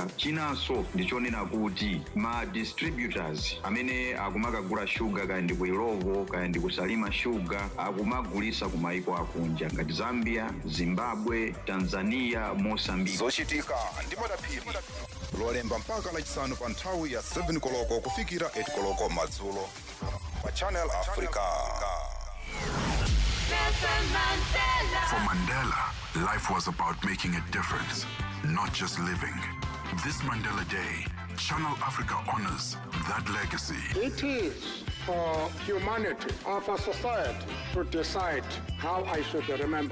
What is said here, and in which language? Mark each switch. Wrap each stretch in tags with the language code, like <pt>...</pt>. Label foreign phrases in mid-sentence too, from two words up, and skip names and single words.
<ny>chinanso ndichonena kuti ma distributors amene akumakagula shuga kaya ndi ku ilovo kaya ndi kusalima shuga akumagulisa ku maiko akunja ngati Zambia, Zimbabwe, Tanzania, Mozambique. zochitika ndi madaphiri lolemba mpaka lachisanu pa nthawi ya 7 koloko kufikira 8 koloko madzulo pa Channel Africa.</ny> <en>For Mandela, life was about making a difference, not just living. This Mandela Day, Channel Africa honors that legacy. It is for humanity, or for society, to decide how I should remember.</en>